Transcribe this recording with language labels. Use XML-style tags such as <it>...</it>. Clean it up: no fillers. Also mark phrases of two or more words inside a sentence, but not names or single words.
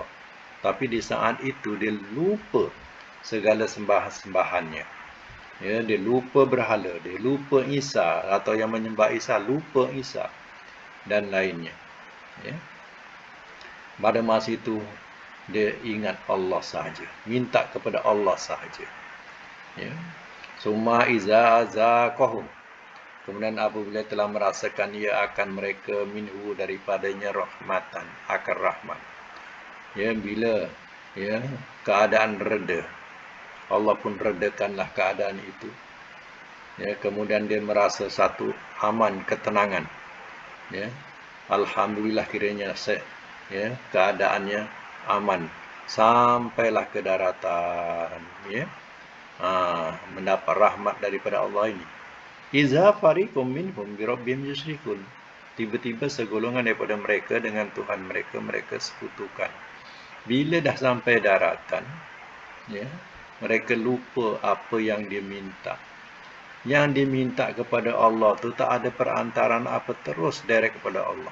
<ms>Tapi di saat itu dia lupa segala sembahan-sembahannya ya, dia lupa berhala, dia lupa Isa, atau yang menyembah Isa lupa Isa dan lainnya ya. Pada masa itu dia ingat Allah sahaja, minta kepada Allah sahaja ya.</ms> <ar>ثم إذا أذاقهم,</ar> <ms>kemudian apabila telah merasakan ia akan mereka minhu daripadanya rahmatan akan rahmat ya, bila ya keadaan reda Allah pun redakanlah keadaan itu. Ya, kemudian dia merasa satu aman, ketenangan. Ya, alhamdulillah kiranya ya, keadaannya aman sampailah ke daratan. Ya, mendapat rahmat daripada Allah ini.</ms> <ar>إذا فريق منهم بربهم يشركون.</ar> <ms>Tiba-tiba segolongan daripada mereka dengan Tuhan mereka, mereka sekutukan. Bila dah sampai daratan, ya, mereka lupa apa yang dia minta. Yang diminta kepada Allah tu tak ada perantaraan apa, terus direct kepada Allah.</ms>